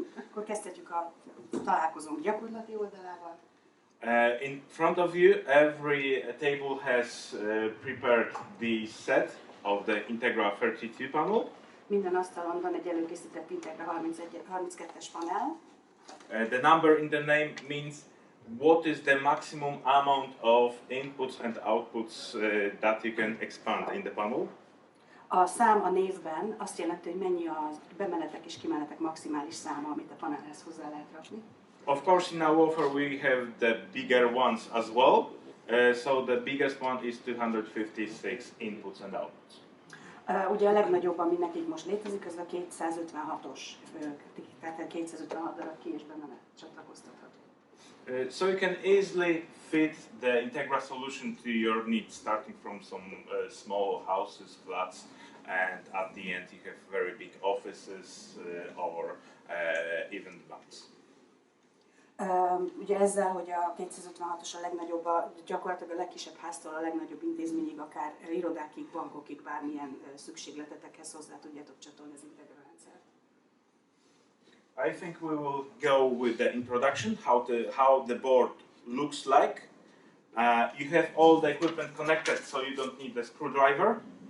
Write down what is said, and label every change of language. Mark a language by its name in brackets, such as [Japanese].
[Hungarian] Akkor kezdhetjük a találkozónk gyakorlati oldalával. [English] In front of you, every table has prepared the set of the Integra 32 panel. [Hungarian] Minden asztalon van egy előkészített Integra 32-es panel. [English] The number in the name means what is the maximum amount of inputs and outputs that you can expand in the panel. [Hungarian] A szám a névben azt jelenti, hogy mennyi a bemenetek és kimenetek maximális száma, amit a panelhez hozzá lehet rakni. [English] Of course, in our offer we have the bigger ones as well. So the biggest one is 256 inputs and outputs. [Hungarian] Ugye a legnagyobb, ami nekik most létezik, az a 256-os, tehát 256 darab ki- és bemenet csatlakoztatható. [English] So you can easily fit the Integra solution to your needs, starting from some small houses, flats, and at the end you have very big offices or even banks. [Hungarian] Ugye ezzel, hogy a 256-os a legnagyobb, gyakorlatilag a legkisebb háztól a legnagyobb intézményig, akár irodákig, bankokig, bármilyen szükségletetekhez hozzá tudjátok csatolni az Integra rendszert. [English] I think we will go with the introduction, how the board looks like. You have all the equipment connected, so you don't need a screwdriver.